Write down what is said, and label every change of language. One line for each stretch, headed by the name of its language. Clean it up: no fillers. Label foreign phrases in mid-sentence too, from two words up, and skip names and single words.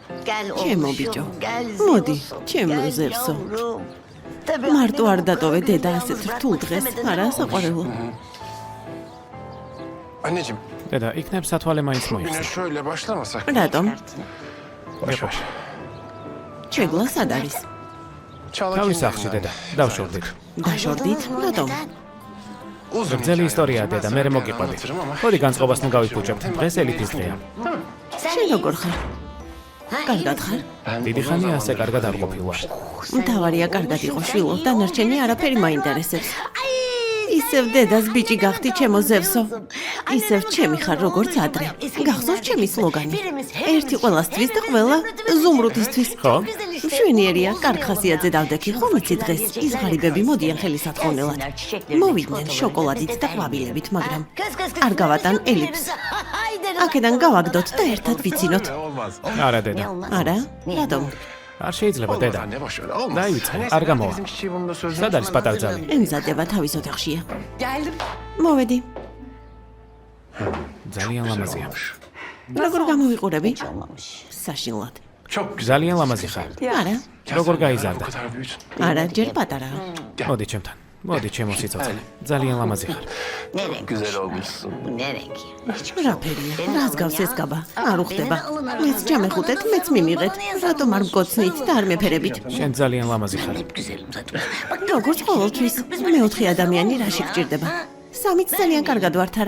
Georgian: ჩემო ბიჭო, მოდი, ჩემო ზევსო. მარტო არ დატოვე დედა ასეთ რთულ დღეს, არა საყვარელო.
Turkish: Anneciğim,
Georgian: დედა, იქნებ სათვალე მაინც
Turkish: yine
Georgian: მოიხსნა.
Turkish: şöyle başlamasak.
Georgian: რატომ?
Turkish: Boş ver.
Georgian: შეგლა სად არის? თავის სახლში დედა, დავშორდით. დაშორდით? რატომ?
Turkish: Uzun
Georgian: გრძელი
Turkish: hikaye.
Georgian: ისტორია დედა, მე მოგიყვები.
Turkish: Anlatırım ama.
Georgian: ხოდი განწყობას ნუ გავიფუჭებთ. დღეს ელიფის დღეა. შენ როგორ ხარ? კარგად ხარ? დიდი ხანია ასე კარგად არ ყოფილა. მთავარია კარგად იყო შვილო, დანარჩენი არაფერი მაინტერესებს. ისევ დედას ბიჭი გახდი ჩემო ზევსო. ისევ ჩემი ხარ როგორც ადრე. გახსოვს ჩემი სლოგანი? ერთი ყველასთვის და ყველა ზუმრუდისთვის. ხო? მშვენიერია, კარგ ხასიათზე დავდექი, ხომ იცი დღეს ის ღარიბები მოდიან ხელისათხოვნელად. მოვიდნენ შოკოლადით და ყვავილებით, მაგრამ არ გავატან ელიფს. აქედან გავაგდოთ და ერთად ვიცინოთ. არა დედა. არა? რატომ? არ შეიძლება დედა.
Turkish: Ne boş ver. Olmaz.
Georgian: დაივიწყე,
Turkish: Neyse,
Georgian: არ გამოვა.
Turkish: bizim çiçeği bunun da sözünü
Georgian: სად არის პატარა ძალი? ემზადება თავის ოთახშია.
Turkish: Geldim.
Georgian: მოვედი. ძალიან ლამაზია. როგორ გამოვიყურები? საშინლად.
Turkish: Çok güzel.
Georgian: ძალიან ლამაზი ხარ. არა, როგორ
Turkish: Bu
Georgian: გაიზარდა?
Turkish: kadar büyüdün.
Georgian: არა, ჯერ პატარაა. მოდი ჩემთან. მოდი ჩემო სიცოცხლე. ძალიან ლამაზი ხარ.
Turkish: Güzel olmuşsun.
Georgian: რა ფერია? რას გავს ეს კაბა? არ უხდება. მეც ჩამეხუტეთ, მეც მიმიღეთ. რატომ არ მკოცნით და არ მეფერებით? შენ ძალიან ლამაზი ხარ. როგორც ყოველთვის, მეოთხე ადამიანი რაში გჭირდება? სამიც ძალიან კარგად ვართ არა?